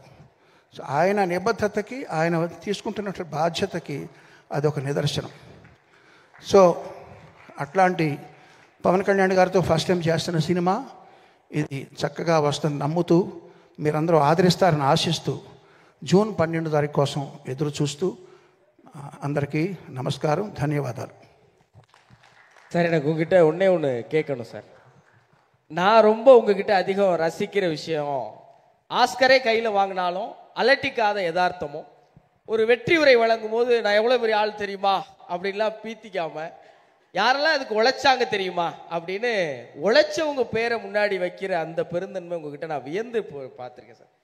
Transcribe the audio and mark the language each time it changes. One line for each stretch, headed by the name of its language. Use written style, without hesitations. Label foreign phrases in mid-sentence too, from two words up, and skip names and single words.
Telugu: సో ఆయన నిబద్ధతకి, ఆయన తీసుకుంటున్నటువంటి బాధ్యతకి అదొక నిదర్శనం. సో అట్లాంటి పవన్ కళ్యాణ్ గారితో
English: first time
Telugu: చేస్తున్న సినిమా ఇది చక్కగా వస్తుంది నమ్ముతూ, మీరందరూ ఆదరిస్తారని ఆశిస్తూ, జూన్ 12వ తారీఖు కోసం ఎదురు చూస్తూ, అందరికీ நமஸ்காரம், ధన్యవాదాలు.
Tamil: சார், எனக்கு உங்ககிட்ட ஒன்று கேட்கணும் சார். நான் ரொம்ப உங்ககிட்ட அதிகம் ரசிக்கிற விஷயம், ஆஸ்கரே கையில் வாங்கினாலும் அலட்டிக்காத யதார்த்தமும், ஒரு வெற்றி உரை வழங்கும் போது நான் எவ்வளோ பெரிய ஆள் தெரியுமா அப்படின்லாம் பீத்திக்காம, யாரெல்லாம் அதுக்கு உழைச்சாங்க தெரியுமா அப்படின்னு உழைச்சவங்க பேரை முன்னாடி வைக்கிற அந்த பெருந்தன்மை உங்ககிட்ட நான் வியந்து பார்த்துருக்கேன் சார்.